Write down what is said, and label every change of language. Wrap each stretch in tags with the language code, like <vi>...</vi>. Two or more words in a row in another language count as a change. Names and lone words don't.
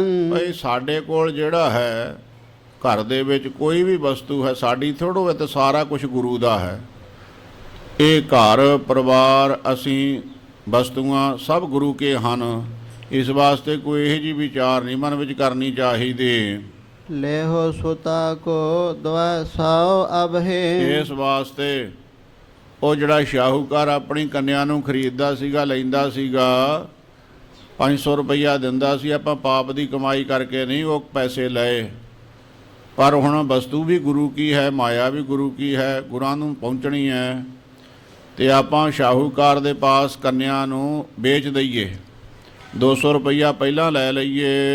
<pa>ਭਾਈ ਸਾਡੇ ਕੋਲ ਜਿਹੜਾ ਹੈ ਘਰ ਦੇ ਵਿੱਚ ਕੋਈ ਵੀ ਵਸਤੂ ਹੈ ਸਾਡੀ ਥੋੜ੍ਹੋ, ਇਹ ਤਾਂ ਸਾਰਾ ਕੁਝ ਗੁਰੂ ਦਾ ਹੈ। ਇਹ ਘਰ ਪਰਿਵਾਰ ਅਸੀਂ ਵਸਤੂਆਂ ਸਭ ਗੁਰੂ ਕੇ ਹਨ। ਇਸ ਵਾਸਤੇ ਕੋਈ ਇਹੋ ਜਿਹੀ ਵਿਚਾਰ ਨਹੀਂ ਮਨ ਵਿੱਚ ਕਰਨੀ ਚਾਹੀਦੀ। लेहो सुता को द्वा साओ अब है। ਇਸ ਵਾਸਤੇ ਉਹ ਜਿਹੜਾ ਸ਼ਾਹੂਕਾਰ ਆਪਣੀ ਕੰਨਿਆ ਨੂੰ ਖਰੀਦਦਾ ਸੀਗਾ, ਲੈਂਦਾ ਸੀਗਾ, 500 ਰੁਪਈਆ ਦਿੰਦਾ ਸੀ। ਆਪਾਂ ਪਾਪ ਦੀ ਕਮਾਈ ਕਰਕੇ ਨਹੀਂ ਉਹ ਪੈਸੇ ਲਏ, ਪਰ ਹੁਣ ਵਸਤੂ ਵੀ ਗੁਰੂ ਕੀ ਹੈ, ਮਾਇਆ ਵੀ ਗੁਰੂ ਕੀ ਹੈ, ਗੁਰਾਂ ਨੂੰ ਪਹੁੰਚਣੀ ਹੈ, ਤੇ ਆਪਾਂ ਸ਼ਾਹੂਕਾਰ ਦੇ ਪਾਸ ਕੰਨਿਆ ਨੂੰ ਵੇਚ ਦਈਏ, 200 ਰੁਪਈਆ ਪਹਿਲਾਂ ਲੈ ਲਈਏ।</pa>